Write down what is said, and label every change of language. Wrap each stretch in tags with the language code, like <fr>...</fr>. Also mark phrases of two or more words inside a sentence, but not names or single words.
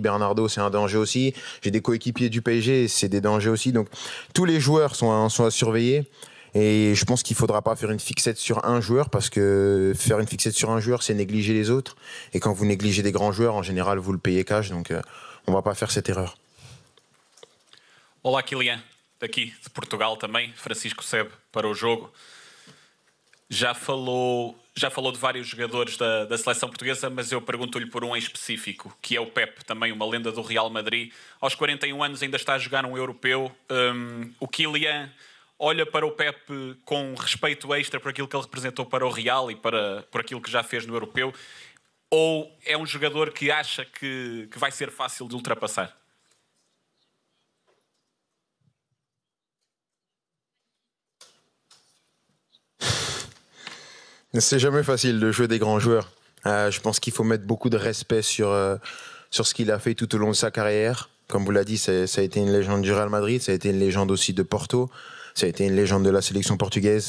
<fr>Bernardo, c'est un danger aussi. J'ai des coéquipiers du PSG, c'est des dangers aussi. Donc, tous les joueurs sont à surveiller. Et je pense qu'il ne faudra pas faire une fixette sur un joueur, parce que faire une fixette sur un joueur, c'est négliger les autres. Et quand vous négligez des grands joueurs, en général, vous le payez cash. Donc, on ne va pas faire cette erreur.</fr> <pt>Olá, Kylian, daqui de Portugal também, Francisco Sebe para o jogo. Já falou de vários jogadores da seleção portuguesa, mas eu pergunto-lhe por um em específico, que é o Pep, também uma lenda do Real Madrid. Aos 41 anos ainda está a jogar um europeu. O Kylian olha para o Pep com respeito extra por aquilo que ele representou para o Real e por aquilo que já fez no europeu? Ou é um jogador que acha que vai ser fácil de ultrapassar?</pt> <fr>C'est jamais facile de jouer des grands joueurs. Je pense qu'il faut mettre beaucoup de respect sur ce qu'il a fait tout au long de sa carrière. Comme vous l'avez dit, ça a été une légende du Real Madrid, ça a été une légende aussi de Porto, ça a été une légende de la sélection portugaise.</fr>